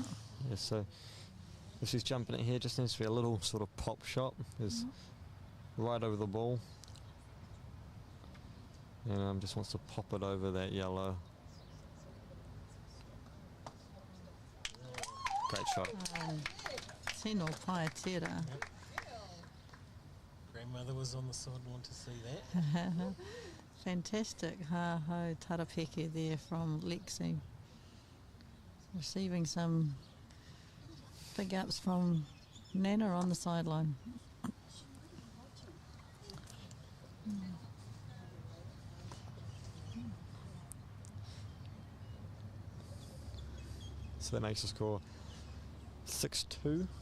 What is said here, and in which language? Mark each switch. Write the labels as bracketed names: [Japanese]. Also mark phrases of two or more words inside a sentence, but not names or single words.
[English] Yeah, so if she's jumping it here, just needs to be a little sort of pop shot, is right over the ball. And just wants to pop it over that yellow. Great shot. [Māori] Tino pai tērā. [English] Grandmother was on the side and wanted to see that. Fantastic [Māori] ha-ho tarapeke [English] there from Lexi. Receiving some big ups from Nana on the sideline. So that makes the score 6-2.